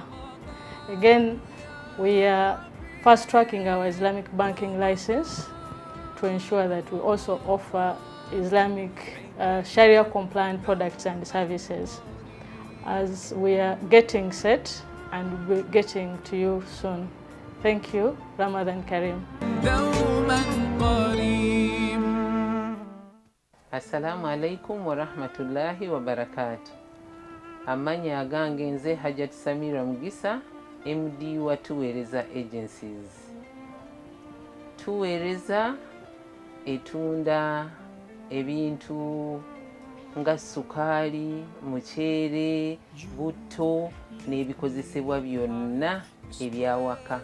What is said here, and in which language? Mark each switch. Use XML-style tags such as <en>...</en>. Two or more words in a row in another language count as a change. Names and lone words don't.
<en>Again, we are fast-tracking our Islamic banking license to ensure that we also offer Islamic Sharia-compliant products and services. As we are getting set and we'll be getting to you soon. Thank you.</en> <ar>رمضان كريم. السلام عليكم ورحمة الله وبركاته.</ar> <lg>Amanya agange nze Hajat Samira Mugisa, MD wa Tuweereza Agencies. Tuweereza etunda ebintu nga sukaali, muceere, butto n'ebikozesebwa byonna ebyawaka.</lg>